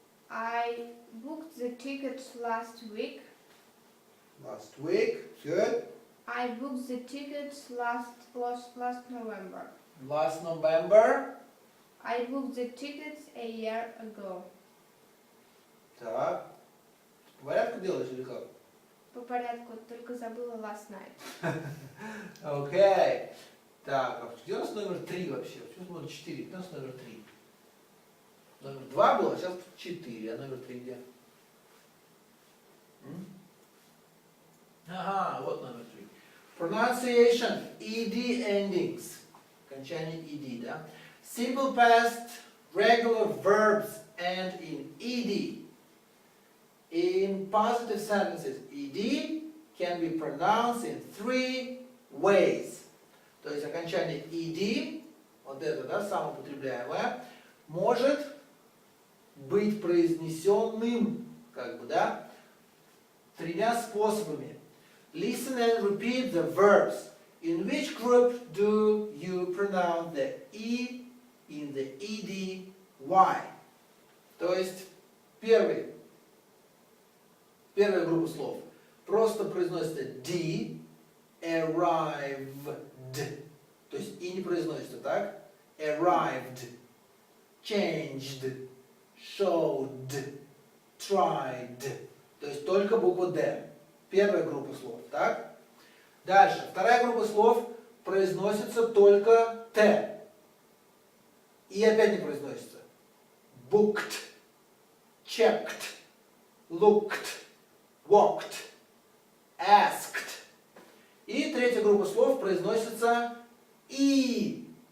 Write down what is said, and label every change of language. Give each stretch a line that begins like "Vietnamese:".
English: I booked the tickets last week. Last week. Good. I booked the tickets last November. Last November. I booked the tickets a year ago.
Russian: Так. По порядку делаешь или как? По порядку, только забыла last night. Окей. Так, а где у нас номер 3 вообще? Почему номер 4? Где у нас номер 3? Номер 2 было, сейчас 4, а номер 3 где? Ага, вот номер 3.
English: Pronunciation, ED endings.
Russian: Окончание ED, да?
English: Simple past, regular verbs end in ED. In positive sentences, ED can be pronounced in 3 ways.
Russian: То есть окончание ED, вот это, да, самое употребляемое, может быть произнесенным, как бы, да, 3 способами.
English: Listen and repeat the verbs. In which group do you pronounce the E in the ED Y?
Russian: То есть первая группа слов просто произносится D, arrived, то есть и не произносится так, arrived, changed, showed, tried, то есть только буква D. Первая группа слов, так? Дальше, вторая группа слов произносится только Т. И опять не произносится.
English: Booked, checked, looked, walked, asked.
Russian: И третья группа слов произносится ed.